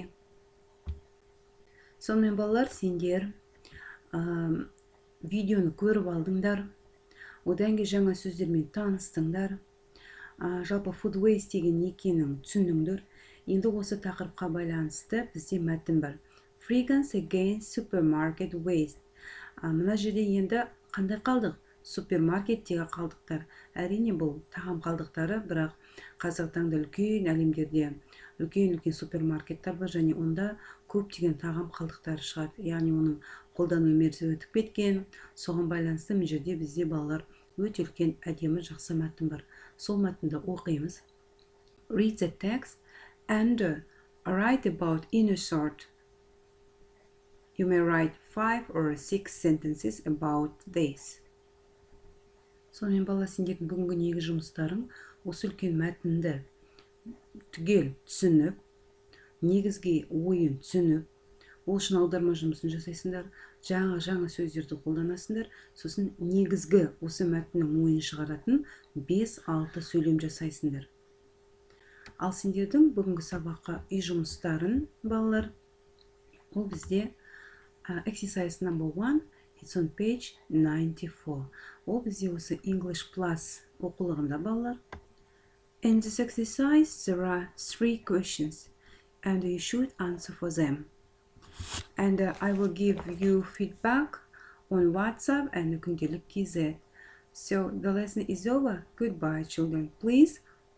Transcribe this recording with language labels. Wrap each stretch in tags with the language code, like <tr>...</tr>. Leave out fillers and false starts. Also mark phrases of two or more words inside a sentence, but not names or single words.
<kk>Сонымен балалар, сендер видеоны көріп алдыңдар, одан кейін жаңа сөздермен таныстыңдар, жалпы</kk> <en>food waste</en> <kk>деген не екенін түсіндіңдер. Енді осы тақырыпқа байланысты бізде мәтін бар.</kk> <en>Frequency against supermarket waste.</en> <kk>Мына жерде енді қандай қалдық? Супермаркеттегі қалдықтар. Әрине бұл тағам қалдықтары, бірақ қазіргі таңда үлкен әлемдерде үлкен супермаркеттер бар, және онда көптеген тағам қалдықтары шығады. Яғни оның қолдану мерзімі өтіп кеткен. Соған байланысты мына жерде бізде балалар өте үлкен әдемі жақсы мәтін бар. Сол мәтінді оқимыз.</kk> <en>Read the text and write about in a short. You may write 5 or 6 sentences about this.</en> <kk>Сонымен бала, сендердің бүгінгі негізгі жұмыстарың осы үлкен мәтінді түгел түсініп, негізгі ойын түсініп, ол үшін аударма жұмысын жасайсыңдар, жаңа сөздерді қолданасыңдар, сосын негізгі осы мәтіннің ойын шығаратын 5-6 сөйлем жасайсыңдар. Ал сендердің бүгінгі сабаққа үй жұмыстарын, балалар, ол бізде</kk> <en>exercise number 1, it's on page 94.</en> <kk>Ол бізде осы English Plus оқулығында, балалар.</kk> <en>In this exercise, there are 3 questions, and you should answer for them. And I will give you feedback on WhatsApp and күнделік KZ. So the lesson is over. Goodbye, children.</en>